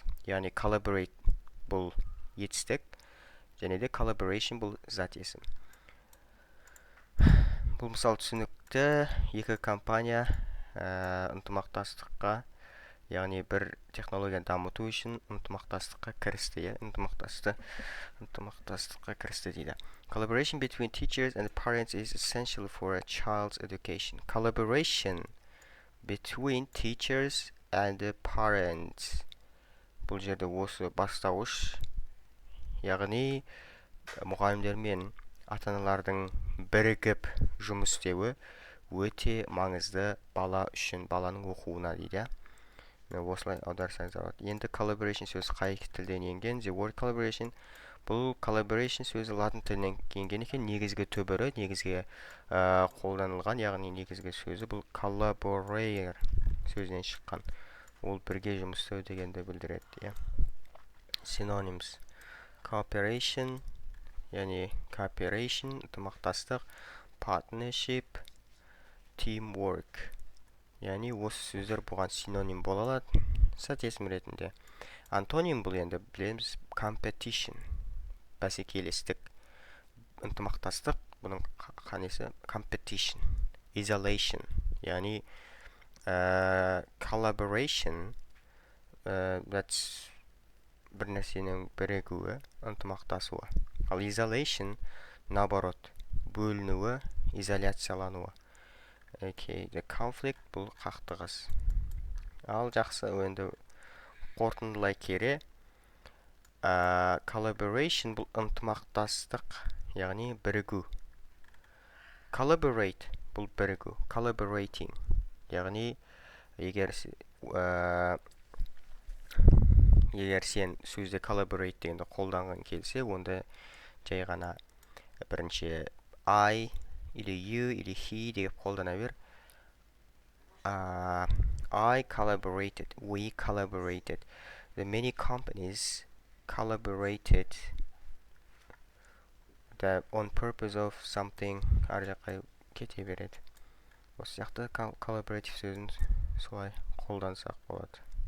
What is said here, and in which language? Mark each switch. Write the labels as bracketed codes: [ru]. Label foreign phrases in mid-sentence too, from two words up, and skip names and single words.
[kk] Яғни collaborate бұл етістік, және де collaboration бұл зат есім. Бұл мысал түсінікті. Екі компания ынтымақтастыққа, яғни бір технологияны дамыту үшін ынтымақтастыққа кірісті, ынтымақтастыққа кірісті дейді. [en] Collaboration between teachers and parents is essential for a child's education. Collaboration between teachers and parents. [kk] Бұл жерде осы бастауыш, яғни мұғалімдер мен ата-аналардың бірігіп жұмыс істеуі өте маңызды бала үшін, баланың оқуына дейді. Осылай аударсаңыз болады. Енді collaboration сөзі қай тілден енген? [en] The word collaboration, [kk] бұл collaboration сөзі латын тілінен енген екен. Негізгі түбірі, негізгі қолданылған, яғни негізгі сөзі бұл collaborate сөзінен шыққан. Ол бірге жұмыс істеу дегенді білдіреді. [en] Synonyms: cooperation, яғни cooperation, ынтымақтастық, partnership, teamwork. [kk] Яғни осы сөздер бұған синоним бола алады, зат есім ретінде. Антоним бұл енді білеміз competition, бәсекелестік, ынтымақтастық, бұның қанесі [en] competition, isolation, [kk] яғни [en] collaboration, that's [kk] бір нәрсенің бірігуі, ынтымақтасуы. Ал isolation, наоборот, бөлінуі, изоляциялануы. [en] The conflict [kk] бұл қақтығыс. Ал жақсы, енді қорытындылай келе, collaboration бұл ынтымақтастық, яғни бірігу. Collaborate бұл бірігу, collaborating, яғни егер сен сөзде collaborate дегенді қолданған келсе, онда жай ғана бірінші I или you или he деп қолдана бер. [en] I collaborated, we collaborated, the many companies collaborated on purpose of something. [kk] Ар жаққа кете береді. Осы сияқты collaborative сөзін солай қолдансақ болады.